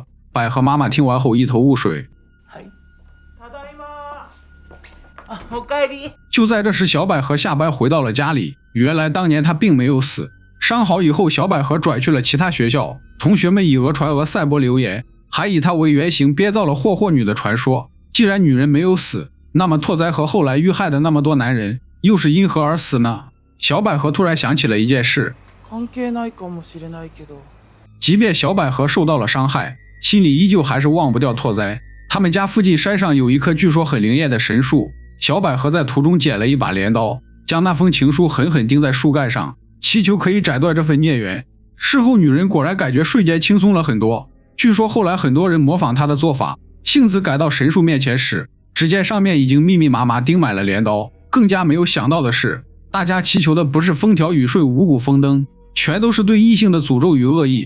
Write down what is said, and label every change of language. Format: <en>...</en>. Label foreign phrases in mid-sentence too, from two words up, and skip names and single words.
<zh>百合媽媽聽完後一頭霧水。就在這時，小百合下班回到了家裡。原來當年她並沒有死，傷好以後，小百合轉去了其他學校，同學們以訛傳訛，散播流言，還以她為原型編造了霍女的傳說。既然女人沒有死，那麼拓哉和後來遇害的那麼多男人又是因何而死呢？小百合突然想起了一件事，即便小百合受到了傷害，心裡依舊還是忘不掉拓哉。他們家附近山上有一棵據說很靈驗的神樹，小百合在途中撿了一把鐮刀，將那封情書狠狠釘在樹幹上，祈求可以斬斷這份孽緣。事後女人果然感覺瞬間輕鬆了很多。據說後來很多人模仿她的做法，幸子趕到神樹面前時，只見上面已經密密麻麻釘滿了鐮刀。更加沒有想到的是，大家祈求的不是風調雨順、五穀豐登，全都是對異性的詛咒與惡意。</zh>